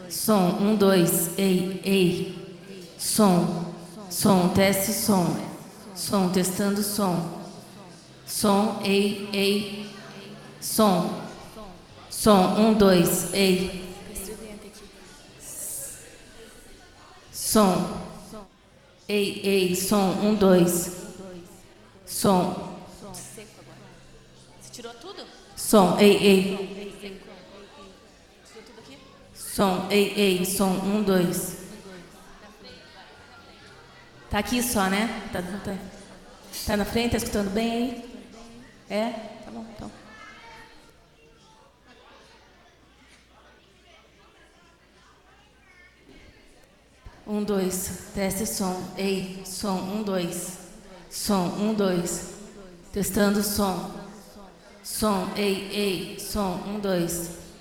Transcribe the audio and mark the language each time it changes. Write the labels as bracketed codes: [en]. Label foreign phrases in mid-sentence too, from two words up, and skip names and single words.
[pt] Som, um, dois, ei. Som, teste som. Som, testando som. Som, ei. Som, um, dois, ei. Som, ei, som, um, dois. Som. Você tirou tudo? Som, ei. Som, ei, som, um, dois. Tá aqui só, né? Tá na frente, tá escutando bem aí? É? Tá bom, então. Um, dois, teste som. Ei, som, um, dois. Som, um, dois. Testando som. Som, ei, som, um, dois.